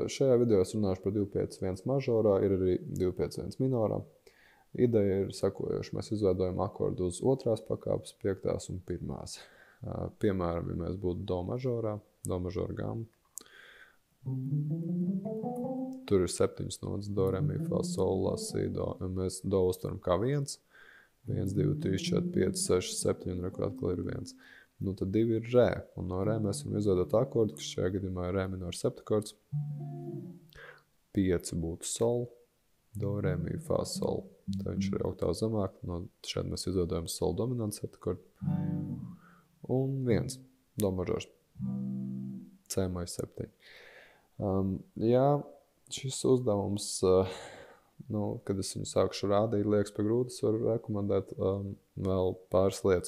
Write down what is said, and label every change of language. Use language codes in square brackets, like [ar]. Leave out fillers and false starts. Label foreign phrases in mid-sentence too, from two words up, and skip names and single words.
[lv] Šajā video es runāšu par 251 mažorā, ir arī 251 minorā. Ideja ir sekojoša. Mēs izveidojam akordu uz otrās pakāpes, piektās un pirmās. Piemēram, ja mēs būtu do mažorā, do mažora gamma, tur ir 7 notas, do, re, mi, fa, sol, la, si, do. Mēs do uztveram kā 1, 1, 2, 3, 4, 5, 6, 7, un rekur atkal ir 1. Nu, tad 2 ir re, un no re mēs varam izveidot akordu, kas šajā gadījumā ir re minor septakords. 5 būtu sol, do, re, mi, fa, sol. Tā viņš ir oktāvu zemāk, no šeit mēs izveidojam sol dominantu septakordu. Un 1, do mažors, C maj 7. Jā, šis uzdevums, kad es viņu sākšu rādīt, liekas pa grūti, es varu rekomendēt vēl pāris lietas.